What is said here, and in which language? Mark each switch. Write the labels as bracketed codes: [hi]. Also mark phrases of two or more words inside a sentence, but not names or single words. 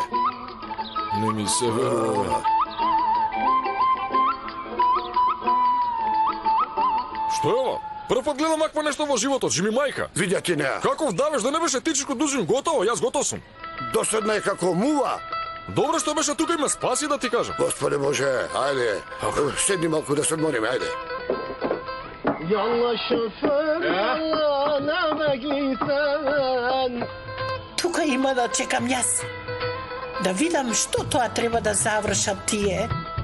[mk] Не ми се верува. Што е ова? Прв пат гледам аква нешто во животот, жими мајка. Видја ти неа. Каков давеш, да не беше Тичичко Дујджун, готово, јас готов сум. Досадна е како мува. Добре што беше тука и ме спаси да ти кажам. Господе Боже, ајде, седни малку да се одмориме, ајде. [tr] Yallah şoför yallah ne bekleysen. [mk] Тука има да чекам јас. Да видам што тоа треба да завршат тие.